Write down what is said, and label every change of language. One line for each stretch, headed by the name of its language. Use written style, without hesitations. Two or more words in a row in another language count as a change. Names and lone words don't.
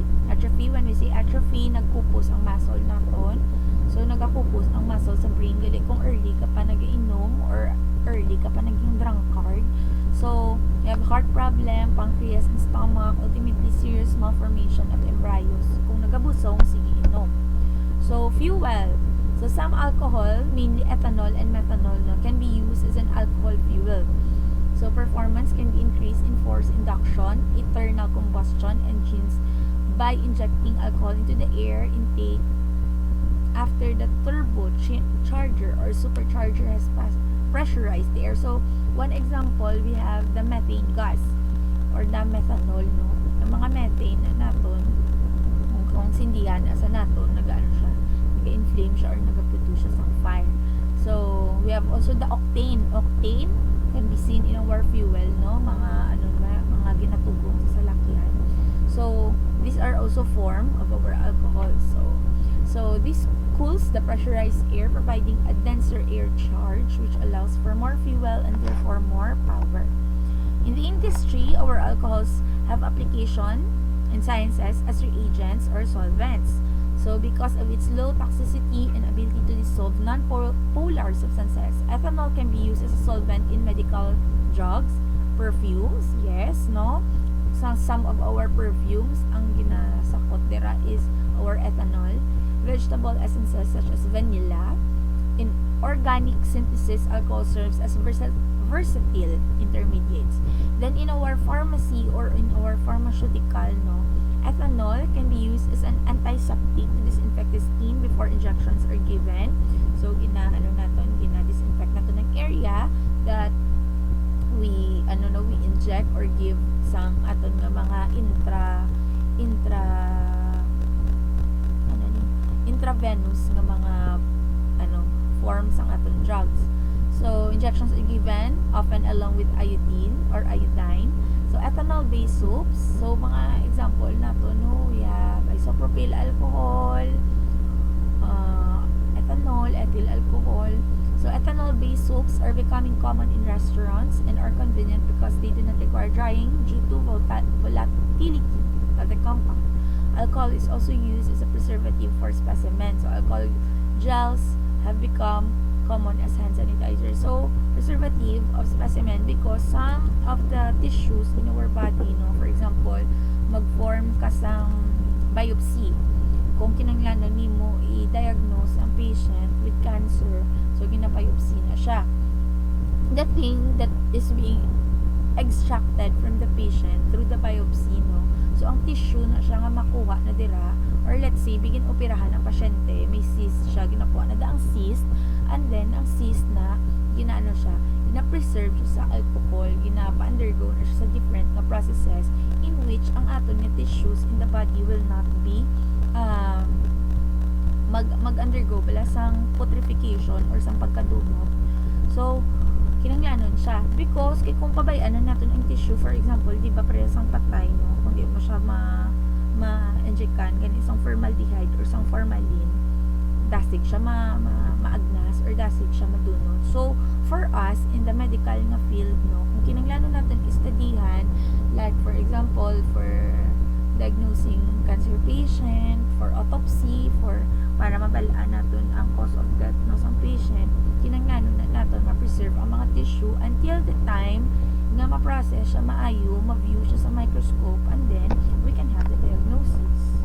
English: Atrophy, when we say atrophy,
Hiligaynon: nagpupos ang muscle naton. So, nagapupos ang muscle sa brain. Gali kung
English: early ka
Hiligaynon: pa nag-inom or early ka pa naging drunkard.
English: So, you have heart problem, pancreas and stomach, ultimately serious malformation of embryos.
Hiligaynon: Kung nagabusong, sige inom.
English: So, fuel. So, some alcohol, mainly ethanol and methanol, no, can be used as an alcohol fuel. So, performance can be increased in forced induction, internal combustion engines by injecting alcohol into the air intake after the turbocharger or supercharger has pressurized the air. So, one example, we have the methane gas or the methanol, no?
Hiligaynon: Ang mga methane na naton, kung sindihan, asa naton, nag-ano siya, nag-inflame siya or nag-produce siya sa fire.
English: So, we have also the octane. Octane can be seen in our fuel, no?
Hiligaynon: Mga ginatugong sa salakyan.
English: So, these are also form of our alcohol. So this cools the pressurized air, providing a denser air charge which allows for more fuel and therefore more power. In the industry, our alcohols have application in sciences as reagents or solvents. So because of its low toxicity and ability to dissolve non-polar substances, ethanol can be used as a solvent in medical drugs, perfumes, yes, no? Some of our perfumes,
Hiligaynon: ang ginasakot dira
English: is our ethanol. Vegetable essences such as vanilla. In organic synthesis, alcohol serves as versatile intermediates. Then in our pharmacy or in our pharmaceutical, no, ethanol can be used as an antiseptic to disinfect the skin before injections are given.
Hiligaynon: So gina-disinfect natin ng
English: area that we inject or give
Hiligaynon: sang aton nga mga intravenous nga mga forms ang aton drugs.
English: So injections are given often along with iodine or iodine. So ethanol-based soaps. So mga example nato, no, we have isopropyl alcohol, ethanol, ethyl alcohol. So ethanol-based soaps are becoming common in restaurants and are convenient because they do not require drying due to volatility of the compound. Alcohol is also used as a preservative for specimens. So alcohol gels have become common as hand sanitizer. So preservative of specimen because some of the tissues in our body, no, for example,
Hiligaynon: mag-form ka sang biopsy. Kung kinanglanan nimo i-diagnose ang
English: patient with cancer,
Hiligaynon: so gina-biopsy na siya.
English: The thing that is being extracted from the patient through the biopsy, no,
Hiligaynon: so ang tissue na siya nga makuha na dira,
English: or let's say
Hiligaynon: bigin operahan ang pasyente, may cyst siya, ginakuha na da ang cyst, and then ang cyst na ginaano siya, gina-preserve siya sa alcohol, ginapa-undergo na siya sa different na processes
English: in which
Hiligaynon: ang aton nga
English: tissues in the body will not be
Hiligaynon: mag-undergo bala sang putrefaction or sang pagkadumog. So kinanglanon siya because kay kung pabayaan na natin ang tissue, for example, di ba parehas ang patay, no, kung di mo siya ma-injectan gani isang formaldehyde or isang formalin, dasig siya maagnas or dasig siya madunot. So for us
English: in the medical
Hiligaynon: nga field, no, kung kinanglanon natin istadihan,
English: like for example for diagnosing cancer patient, for autopsy, para mabalaan natin ang cause of death no sa patient,
Hiligaynon: kinanglanon na natin
English: ma-preserve ang mga tissue until the time nga ma-process siya maayo, ma-view siya sa microscope, and then we can have the diagnosis.